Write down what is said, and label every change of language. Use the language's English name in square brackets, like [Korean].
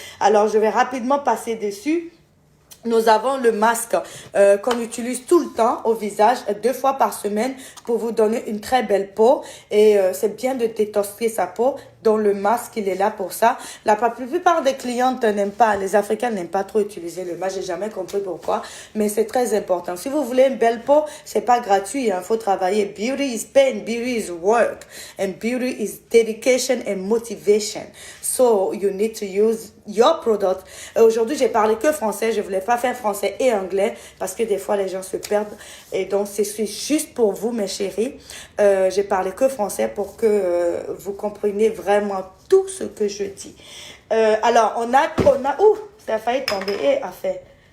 [French] Alors je vais rapidement passer dessus. Nous avons le masque qu'on utilise tout le temps au visage, 2 fois par semaine, pour vous donner une très belle peau. Et c'est bien de détoxifier sa peau, dont le masque, il est là pour ça. La plupart des clientes n'aiment pas, les Africains n'aiment pas trop utiliser le masque. J'ai jamais compris pourquoi, mais c'est très important. Si vous voulez une belle peau, c'est pas gratuit, hein, faut travailler. [English] Beauty is pain, beauty is work, and beauty is dedication and motivation. So you need to use your product. [French] Aujourd'hui, j'ai parlé que français. Je voulais pas faire français et anglais parce que des fois, les gens se perdent. Et donc, c'est juste pour vous, mes chéris. J'ai parlé que français pour que vous compreniez vraiment tout ce que je dis. Alors, on a, ouh, ça a failli tomber. Et a fait.